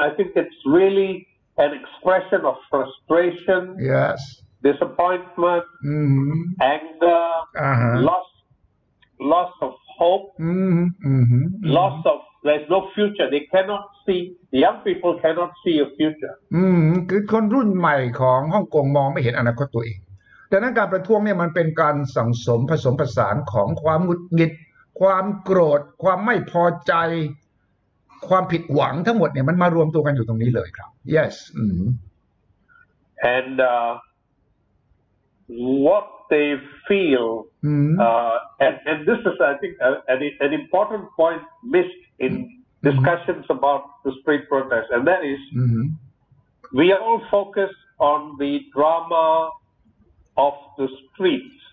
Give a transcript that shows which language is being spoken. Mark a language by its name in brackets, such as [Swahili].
[English] I think it's really an expression of frustration, yes, disappointment, anger, loss of hope, loss of there's no future. They cannot see. The young people cannot see a future. [Thai] คือคนรุ่นใหม่ของฮ่องกงมองไม่เห็นอนาคตตัวเองดังนั้นการประท้วงเนี่ยมันเป็นการสั่งสมผสมผสานของความหงุดหงิดความโกรธความไม่พอใจความผิดหวังทั้งหมดเนี่ยมันมารวมตัวกันอยู่ตรงนี้เลยครับ yes [English] and what they feel and this is I think an important point missed in discussions about the street protest and that is we are all focused on the drama of the streets.